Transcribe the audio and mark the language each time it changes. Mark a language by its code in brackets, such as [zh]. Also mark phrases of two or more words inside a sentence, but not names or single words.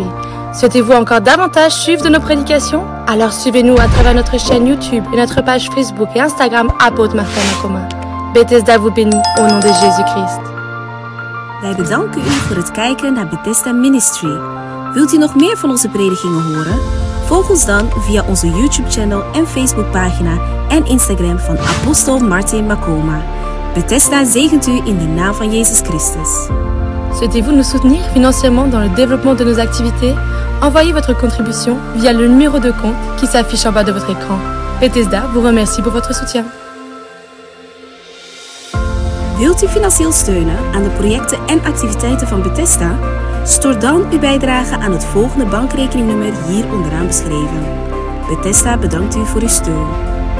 [fr] Souhaitez-vous encore davantage suivre de nos prédications? Alors suivez-nous à travers notre chaîne YouTube et notre page Facebook et Instagram Apôtre Martin Makoma. Bethesda vous bénit au nom de Jésus-Christ. [nl] Wij bedanken u voor het kijken naar Bethesda Ministry. Wilt u nog meer van onze predikingen horen? Volg ons dan via onze YouTube-channel en Facebookpagina en Instagram van Apostel Martin Makoma. Bethesda zegent u in de naam van Jezus Christus. [fr] Souhaitez-vous nous soutenir financièrement dans le développement de nos activités? Envoyez votre contribution via le numéro de compte qui s'affiche en bas de votre écran. Bethesda vous remercie pour votre soutien. [nl] Wilt u financieel steunen aan de projecten en activiteiten van Bethesda? Stort dan uw bijdrage aan het volgende bankrekeningnummer hier onderaan beschreven. Bethesda bedankt u voor uw steun.